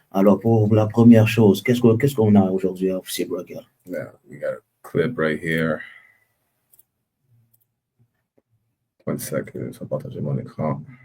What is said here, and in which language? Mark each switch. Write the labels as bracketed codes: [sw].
[fr] Alors, pour la première chose, qu'est-ce qu'on a aujourd'hui, officier Broguel? [en] Yeah, we got a clip right here. [fr] 1 second, je vais partager mon écran.